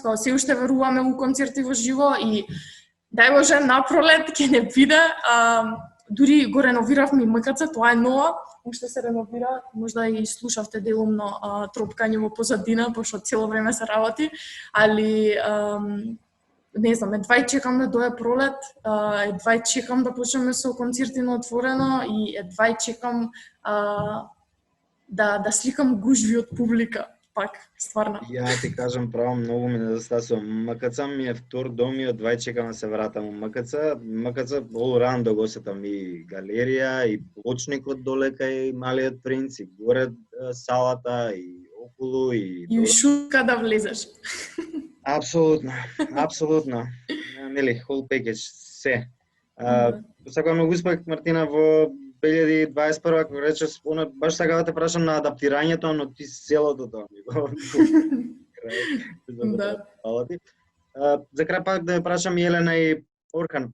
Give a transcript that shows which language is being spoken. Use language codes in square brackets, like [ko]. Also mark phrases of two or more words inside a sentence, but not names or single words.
[mk] како се уште веруваме у концерти во живо и дај Боже на пролет ќе не биде, дури го реновиравме и МКЦ, тоа е нова, уште се реновира, можда и слушавте делумно тропкање во позадина, пошто цело време се работи, али не знам, едва чекам да дое пролет, едва чекам да почнеме со концерти на отворено и едва чекам да сликам гужви од публика. Пак, стварно. Ја ти кажам право, многу ми недостасува. МКЦ ми е втор дом и едва чекам да се вратам у МКЦ. МКЦ [en] all around [mk] да го сетам и галерија, и плочникот долека, и Малиот принц, и горе салата, и околу, и шутка да влезеш. Апсолутно. Нели, [en] whole package, [mk] се. Сакам многу успех, Мартина, во 2021, ако речеш, баш сега да те прашам на адаптирањето, но ти целото тоа ми го. Да. За крај пак да ја прашам Јелена и Орхан.